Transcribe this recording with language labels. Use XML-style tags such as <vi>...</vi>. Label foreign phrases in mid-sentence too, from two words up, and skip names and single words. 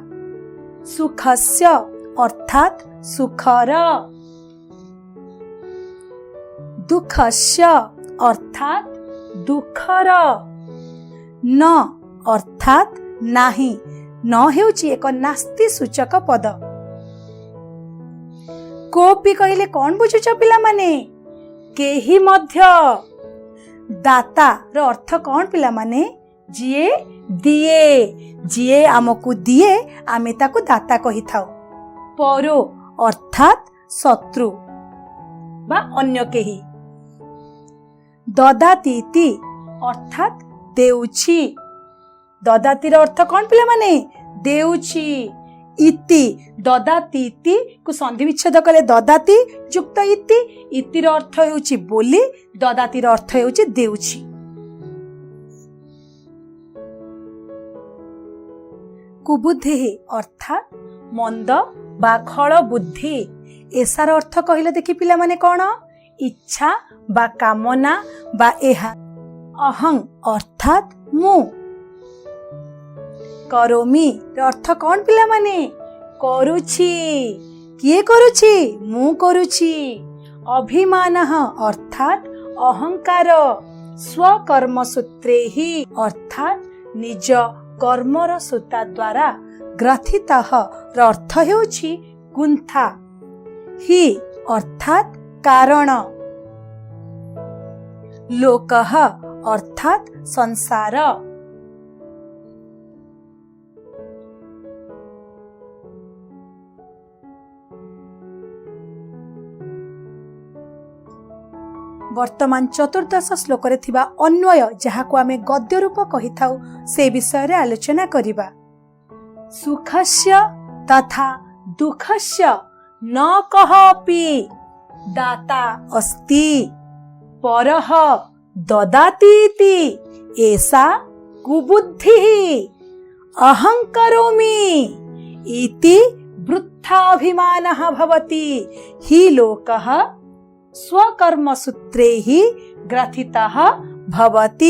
<or>ସୁଖସ୍ୟ ଅର୍ଥାତ ସୁଖର। ଦୁଃଖସ୍ୟ ଅର୍ଥାତ ଦୁଃଖର। ନ ଅର୍ଥାତ ନାହିଁ। ନ ହେଉଛି ଏକ ନାସ୍ତି ସୂଚକ ପଦ। କୋପି କହିଲେ କଣ ବୁଝୁଛ ପିଲା ମାନେ? କେହି ମଧ୍ୟ। ଦାତାର ଅର୍ଥ କଣ ପିଲା ମାନେ? ଯିଏ ଦିଏ। ଯିଏ ଆମକୁ ଦିଏ ଆମେ ତାକୁ ଦାତା କହିଥାଉ। ପରୋ ଅର୍ଥାତ ଶତ୍ରୁ ବା ଅନ୍ୟ କେହି। ଦଦାତୀତି ଅର୍ଥାତ ଦେଉଛି। ଦଦାତୀର ଅର୍ଥ କଣ ପିଲା ମାନେ? ଦେଉଛି। ଇତି ଦଦାତି ଇତିକୁ ସନ୍ଧି ବିଚ୍ଛେଦ କଲେ ଦଦାତି ଯୁକ୍ତ ଇତି ଇତିର ଅର୍ଥ ହେଉଛି ବୋଲି ଦଦାତିର ଅର୍ଥ ହେଉଛି ଦେଉଛି। କୁବୁଦ୍ଧି ଅର୍ଥାତ ମନ୍ଦ ବା ଖଳ ବୁଦ୍ଧି ଏହାର ଅର୍ଥ କହିଲ ଦେଖି ପିଲା ମାନେ କଣ ଇଚ୍ଛା ବା କାମନା ବା ଏହା। ଅହଂ ଅର୍ଥାତ ମୁଁ କରୋମି ଅର୍ଥ କଣ ପିଲା ମାନେ କରୁଛି କିଏ କରୁଛି ମୁଁ କରୁଛି। ଅଭିମାନ ଅର୍ଥାତ ଅହଂକାର</or> <sa>स्वकर्म सूत्रे</sa> <or>ହି ଅର୍ଥାତ ନିଜ କର୍ମର ସୂତା ଦ୍ୱାରା ଗ୍ରଥିତ ଅର୍ଥ ହେଉଛି ଗୁନ୍ଥା ହି ଅର୍ଥାତ କାରଣ। ଲୋକଃ ଅର୍ଥାତ ସଂସାର। ବର୍ତ୍ତମାନ ଚତୁର୍ଦ୍ଦଶ ଶ୍ଳୋକରେ ଥିବା ଅନ୍ୱୟ ଯାହାକୁ ଆମେ ଗଦ୍ୟ ରୂପ କହିଥାଉ ସେ ବିଷୟରେ ଆଲୋଚନା କରିବା।</or> <sa>सुखस्य तथा दुःखस्य न कहापि दाता अस्ति परः ददातीति एषा कुबुद्धिः अहं करोमि इति वृथाभिमानः भवति हि लोकः स्वकर्म सूत्रे ही ग्रथितः भवति।</sa>